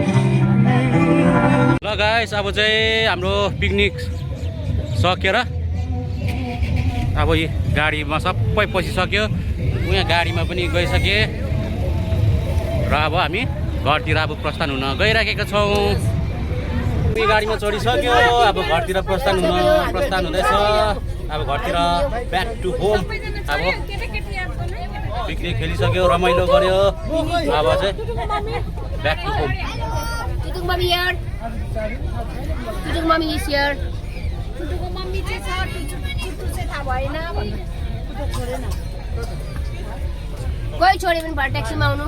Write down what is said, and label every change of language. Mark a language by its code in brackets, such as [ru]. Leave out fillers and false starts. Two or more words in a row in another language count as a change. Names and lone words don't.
[ne] ल गाइस अब चाहिँ हाम्रो पिकनिक सकेर अब यी गाडीमा सबै पसिसक्यो उहाँ गाडीमा पनि गइसके र अब हामी घरतिर अब प्रस्थान हुन गइराखेका छौँ उही गाडीमा चढिसक्यो अब घरतिर प्रस्थान हुँदैछ अब घरतिर [en] back to home [ne] अब पिकनिक खेलिसक्यो रमाइलो गर्यो अब चाहिँ [en] back to home Tutuk mami here. Tutuk mami is here. [ne] Tutukको मम्मी चाहिँ छ टुटु चाहिँ थाहा भएन भन्नु टुटु छोडेन कोही छोड्यो भने भर ट्याक्सीमा आउनु